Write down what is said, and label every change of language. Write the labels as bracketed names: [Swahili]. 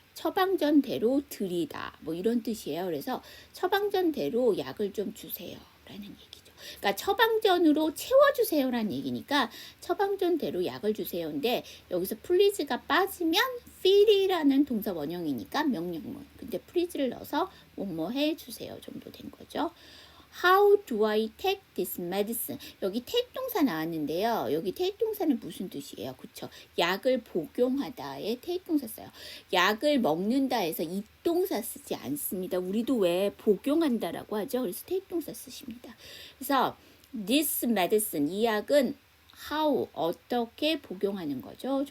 [Korean] 처방전대로 드리다 뭐 이런 뜻이에요. 그래서 처방전대로 약을 좀 주세요 라는 얘기죠. 그러니까 처방전으로 채워주세요라는 얘기니까 처방전대로 약을 주세요인데 여기서 please가 빠지면 feel이라는 동사 원형이니까 명령문. 근데 please를 넣어서 뭐뭐 해주세요 정도 된 거죠. [English] How do I take this medicine? [Korean] 여기 take 동사 나왔는데요. 여기 take 동사는 무슨 뜻이에요? 그쵸? 약을 복용하다에 take 동사 써요. 약을 먹는다 해서 이 동사 쓰지 않습니다. 우리도 왜 복용한다라고 하죠? 그래서 take 동사 쓰십니다. 그래서 this medicine, 이 약은 how, 어떻게 복용하는 거죠?